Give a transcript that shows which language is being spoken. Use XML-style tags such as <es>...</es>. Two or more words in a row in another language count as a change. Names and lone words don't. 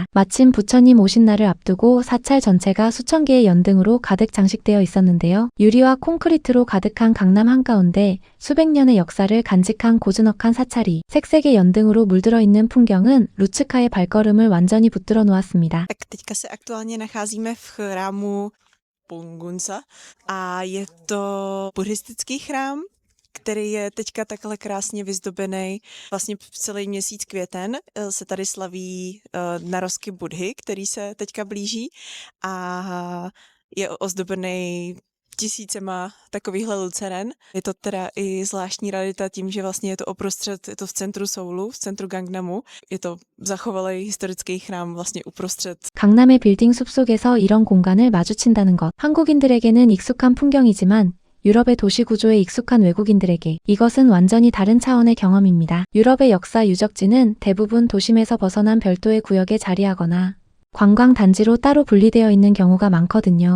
<ko>마침 부처님 오신 날을 앞두고 사찰 전체가 수천 개의 연등으로 가득 장식되어 있었는데요. 유리와 콘크리트로 가득한 강남 한가운데 수백 년의 역사를 간직한 고즈넉한 사찰이 색색의 연등으로 물들어 있는 풍경은 루츠카의 발걸음을 완전히 붙들어 놓았습니다.</ko> <cs>Tak teďka se aktuálně nacházíme v chrámu Pongunsa a je to buddhistický chrám, který je teďka takhle krásně vyzdobený. Vlastně celý měsíc květen se tady slaví narozky Buddhy, který se teďka blíží a je ozdobený tisícema takovýchhle luceren. Je to teda i zvláštní rarita tím, že vlastně je to uprostřed, je to v centru Soulu, v centru Gangnamu. Je to zachovalý historický chrám vlastně uprostřed.</cs> <ko>강남의 빌딩 숲속에서 이런 공간을 마주친다는 것. 한국인들에게는 익숙한 풍경이지만 유럽의 도시 구조에 익숙한 외국인들에게 이것은 완전히 다른 차원의 경험입니다. 유럽의 역사 유적지는 대부분 도심에서 벗어난 별도의 구역에 자리하거나 관광 단지로 따로 분리되어 있는 경우가 많거든요.</ko>